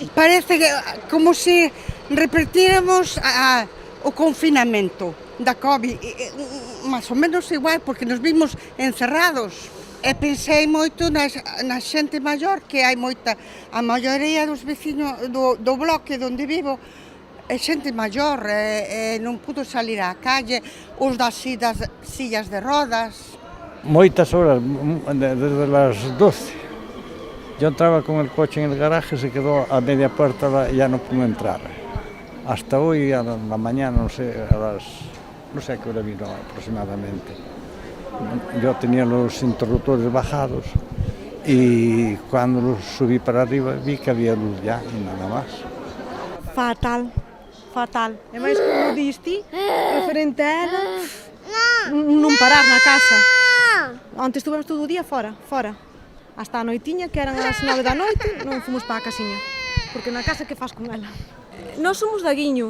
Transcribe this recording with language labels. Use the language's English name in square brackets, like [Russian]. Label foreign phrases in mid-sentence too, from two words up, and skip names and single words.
[Galician] Parece que como se repetíramos o confinamento da COVID, máis ou menos igual, porque nos vimos encerrados. E pensei moito na xente maior, que hai moita, a maioría dos veciños do bloque onde vivo é xente maior, non pudo salir á calle, os das sillas de rodas. Moitas horas, [Spanish] desde las 12. Yo entraba con el coche en el garaje, se quedó a media puerta, ya no pudo entrar. Hasta hoy, a la mañana, no sé a qué hora vino aproximadamente. Yo tenía los interruptores bajados y cuando los subí para arriba vi que había luz ya y nada más. Fatal. [Galician] E máis como diste, referente a ela, non parar na casa. Antes estuvemos todo o día fora. Hasta a noitiña, que eran as 9 da noite, non fomos para a casiña. Porque na casa que faz con ela? Nós somos de Aguiño.